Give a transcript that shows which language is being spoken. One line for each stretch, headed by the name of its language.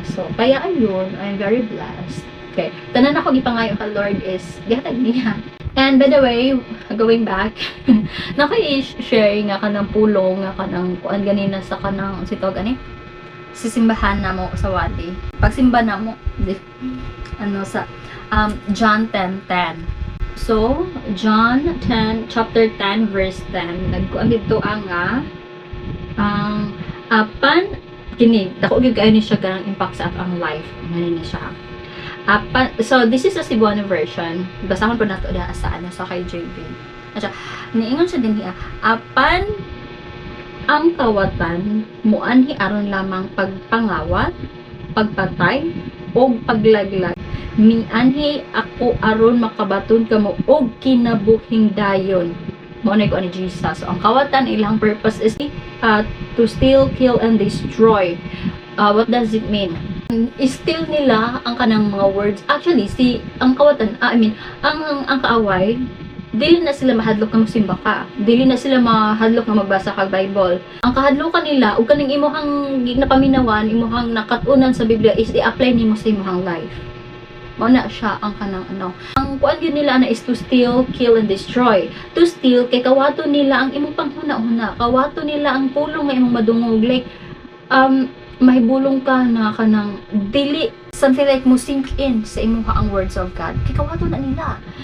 English: So kaya ayun, I'm very blessed.
Cebuano: Okay, tanan ako gipangayo ka Lord is gihatag niya.
English: And by the way, going back,
Cebuano: naka-share nga kanang pulong nga kanang kuan ganina sa kanang sitog ani sisimbahan na mo sa wali. Pagsimba na mo sa John 10:10. So, John 10 chapter 10 verse 10 nagkuan dito ang apan kini dako gyud kayo ni siya kanang impact sa atong life ngani ni siya.
English: So this is a Cebuano version.
Cebuano: Basahon po nato da sa sa kay JB. At niingon siya din apan ang kawatan muanhi aron lamang pagpangawat, pagpatay og paglaglag. Mianhi ako aron makabaton kamo og kinabuhing dayon. Mao na ko ni Jesus. So, ang kawatan ilang purpose is
English: to steal, kill and destroy. What does it mean?
Cebuano: Steal nila ang kanang mga words. Actually, ang kawatan, ang kaaway, dili na sila mahadlok ng simba ka. Dili na sila mahadlok na magbasa kag Bible. Ang kahadlokan nila, ug kaning imuhang napaminawan, imuhang nakatunan sa Biblia is i-apply nimo sa imuhang life. Mao na siya ang kanang Ang kuan gyud nila na is
English: to steal, kill and destroy.
Cebuano: To steal kay kawato nila ang imong panghuna-huna. Kawato nila ang pulong nga imong madungog, like mahibulong ka na kanang dili something like mo sink in sa imuha ang words of God. Kay kawato na nila.